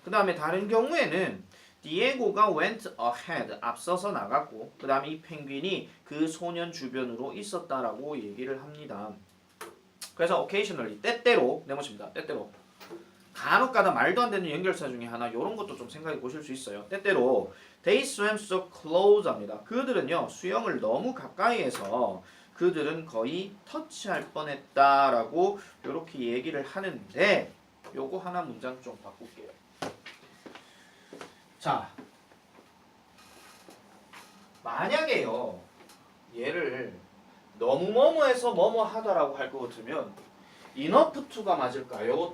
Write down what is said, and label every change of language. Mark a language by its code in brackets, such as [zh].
[ko] 그 다음에 다른 경우에는 디에고가 [en] went ahead [ko] 앞서서 나갔고 그 다음에 이 펭귄이 그 소년 주변으로 있었다라고 얘기를 합니다. 그래서 occasionally 때때로 네모칩니다. 때때로 간혹가다 말도 안 되는 연결사 중에 하나 이런 것도 좀 생각해 보실 수 있어요. 때때로 [en] they swam so close [ko] 합니다. 그들은요 수영을 너무 가까이 해서 그들은 거의 터치할 뻔했다라고 이렇게 얘기를 하는데 요거 하나 문장 좀 바꿀게요. 자, 만약에요 얘를 너무 뭐뭐해서 뭐뭐 하다라고 할 것 같으면 enough to가 맞을까요?